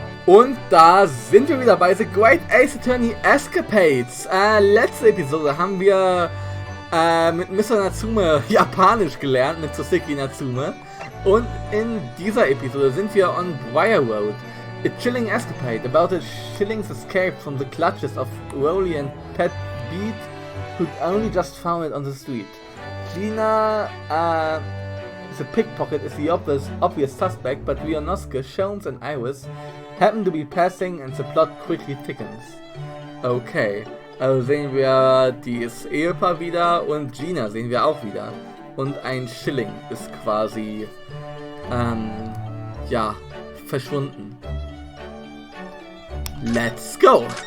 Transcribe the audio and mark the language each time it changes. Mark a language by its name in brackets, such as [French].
[German] Und da sind wir wieder bei The Great Ace Attorney Escapades. Letzte Episode haben wir mit Mr. Natsume Japanisch gelernt, mit Tsushiki Natsume. Und in dieser Episode sind wir on Briar Road. [English] A chilling escapade about a shilling's escape from the clutches of Rolly and Pet Beat, who'd only just found it on the street. Gina, the pickpocket is the obvious suspect, but Rionosuke, Sholmes and Iris happen to be passing and the plot quickly thickens. [German] Okay, also sehen wir dieses Ehepaar wieder und Gina sehen wir auch wieder. Und ein Schilling ist quasi, ja, verschwunden. [English] Let's go!